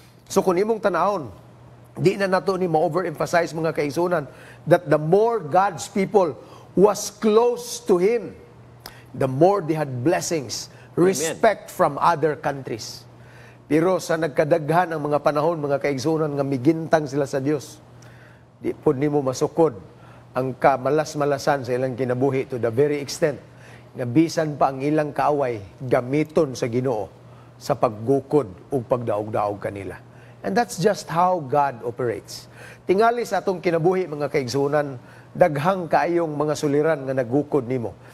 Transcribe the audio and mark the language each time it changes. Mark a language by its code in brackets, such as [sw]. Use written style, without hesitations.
[ceb] So kung imong tanahon, di na nato ni ma-overemphasize mga kaigsunan [en] that the more God's people was close to Him, the more they had blessings, respect from other countries. [ceb] Pero sa nagkadaghan ang mga panahon, mga kaigsunan, nga migintang sila sa Dios, di po nimo masukod ang kamalas-malasan sa ilang kinabuhi [en] to the very extent [ceb] nga bisan pa ang ilang kaaway gamiton sa Ginoo sa paggukod o pagdaog-daog kanila. [en] And that's just how God operates. [ceb] Tingali sa atong kinabuhi, mga kaigsunan, daghang kaayong mga suliran nga nagukod nimo.